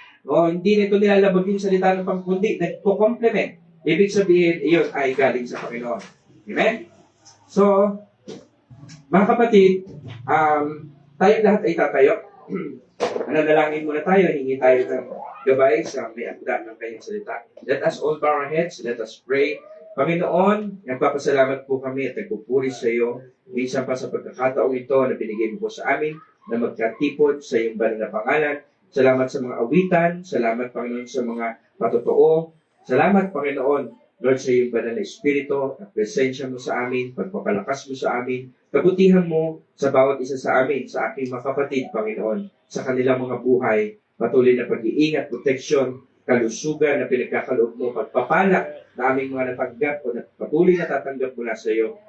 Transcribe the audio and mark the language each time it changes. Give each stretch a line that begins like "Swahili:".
Filipino: O hindi nito nilalabag yung salita ng Panginoon, kundi nagpo-complement. Ibig sabihin, iyon ay galing sa Panginoon. Amen? So, mga kapatid, tayo lahat ay tatayo. Nanalangin muna tayo, hingi tayo ng gabay sa may akda ng kanyang salita.
English: Let us all bow our heads, let us pray.
Filipino: Panginoon, nagpapasalamat po kami at nagpupuri sa iyo. Minsan pa sa pagkakataong ito na binigay mo po sa amin na magkatipod sa iyong banal na pangalan. Salamat sa mga awitan, salamat Panginoon sa mga patotoo. Salamat Panginoon, Lord, sa iyong banal na espiritu at presensya mo sa amin, pagpapalakas mo sa amin, kabutihan mo sa bawat isa sa amin, sa aking mga kapatid, Panginoon, sa kanilang mga buhay, patuloy na pag-iingat, proteksyon, kalusugan na pinagkakaloob mo, pagpapala na aming mga natanggap o patuloy na tatanggap mula sa iyo.